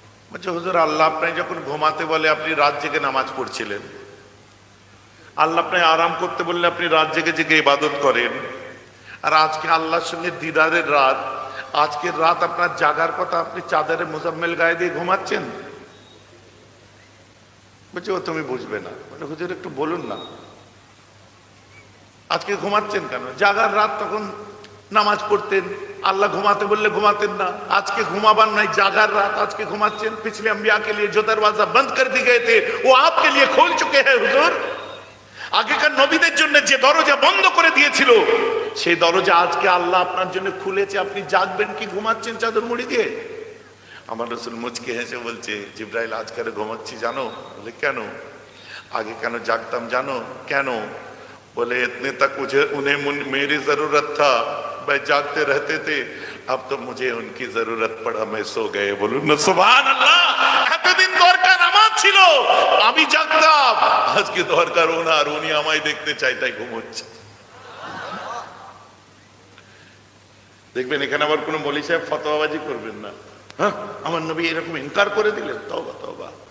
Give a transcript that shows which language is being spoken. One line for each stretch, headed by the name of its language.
Bangla: বলছে হুজুর আল্লাহ আপনাকে যখন ঘুমাতে বলে আপনি রাত জেগে নামাজ পড়ছিলেন, আল্লাহ আপনাকে আরাম করতে বললে আপনি রাত জেগে জেগে ইবাদত করেন, আর আজকে আল্লাহর সঙ্গে দিদারের রাত, আজকের রাত আপনার জাগার কথা, আপনি চাদরে মুজাম্মেল গায়ে দিয়ে ঘুমাচ্ছেন। বলছে ও তুমি বুঝবে না। বলে হুজুর একটু বলুন না, আজকে ঘুমাচ্ছেন কেন? জাগার রাত তখন নামাজ পড়তেন, আল্লাহ ঘুমাতে বললে ঘুমাতেন না। আজকে ঘুমাবার নাই, জাগার রাত, আজকে ঘুমাচ্ছেন।
Hindi: पिछले अंबिया के लिए जो दरवाजा बंद कर दी गए थे वो आपके लिए खोल चुके हैं हुजूर।
Bangla: আগেকার নবীদের জন্য যে দরজা বন্ধ করে দিয়েছিল, সেই দরজা আজকে আল্লাহ আপনার জন্য খুলেছে। আপনি জাগবেন কি ঘুমাচ্ছেন চাদর মুড়ি দিয়ে? আমার রাসূল মুচকে হেসে বলছে জিব্রাইল আজকাল ঘুমাচ্ছি জানো? বলে কেন? আগে কেন জাগতাম জানো? কেন?
Hindi: बोले इतने तक मुझे उन्हें मेरी जरूरत था, मैं जागते रहते थे, अब तो मुझे उनकी जरूरत पड़ा, मैं सो गए। बोलूं ना सुभान अल्लाह।
Bangla: এতদিন দরকার আমার ছিল, আমি জাগতাম, আজকে দরকার ওনার, উনি আমায় দেখতে চাই তাই ঘুমোচ্ছে। দেখবেন এখানে আবার কোনো মৌলভী সাহেব ফতোয়াবাজি করবেন না। হ্যাঁ আমার নবী এরকম ইনকার করে দিলেন, তওবা তওবা।